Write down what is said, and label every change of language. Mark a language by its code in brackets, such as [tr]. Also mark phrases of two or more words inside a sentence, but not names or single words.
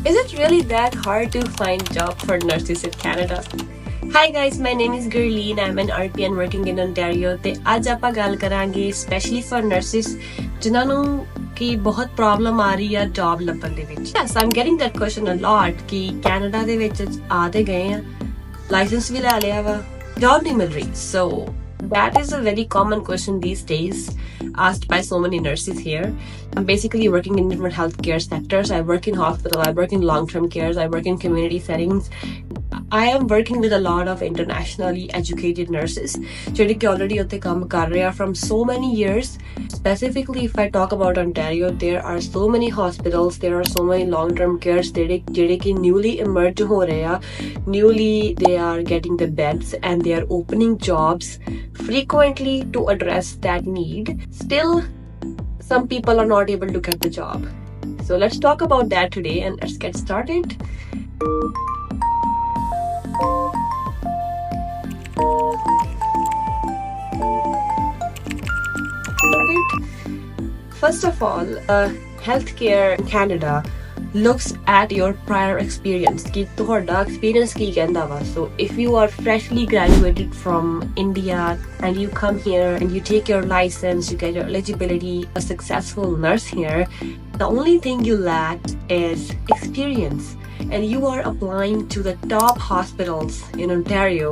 [en] Is it really that hard to find job for nurses in Canada? Hi guys, my name is Gurleen. I'm an RPN working in Ontario [pa] ਤੇ ਅੱਜ ਆਪਾਂ ਗੱਲ ਕਰਾਂਗੇ [en] especially for nurses [pa] ਜਿਨ੍ਹਾਂ ਨੂੰ ਕਿ ਬਹੁਤ ਪ੍ਰੋਬਲਮ ਆ ਰਹੀ ਆ ਜੌਬ ਲੱਭਣ ਦੇ ਵਿੱਚ. [en] Yes, I'm getting that question a lot [pa] ਕਿ ਕੈਨੇਡਾ ਦੇ ਵਿੱਚ ਆ ਤੇ ਗਏ ਆ, ਲਾਇਸੈਂਸ ਵੀ ਲੈ ਲਿਆ ਵਾ, ਜੌਬ ਨਹੀਂ ਮਿਲ ਰਹੀ. [en] So that is a very common question these days asked by so many nurses here. I'm basically working in different healthcare sectors. I work in hospital, I work in long-term cares, I work in community settings. I am working with a lot of internationally educated nurses [pa] ਜਿਹੜੇ ਕਿ [en] already [pa] ਉੱਥੇ ਕੰਮ ਕਰ ਰਹੇ ਆ [en] from so many years. Specifically, if I talk about Ontario, there are so many hospitals, there are so many long-term cares [pa] ਜਿਹੜੇ ਕਿ [en] newly emerge [pa] ਹੋ ਰਹੇ ਆ. [en] Newly, they are getting the beds and they are opening jobs frequently to address that need. Still, some people are not able to get the job. So let's talk about that today and let's get started. First of all, healthcare in Canada looks at your prior experience. [pa] कि ਤੁਹਾਡਾ experience ਕੀ ਕਹਿੰਦਾ ਵਾ. [en] So if you are freshly graduated from India and you come here and you take your license, you get your eligibility, a successful nurse here, the only thing you lack is experience. And you are applying to the top hospitals in Ontario.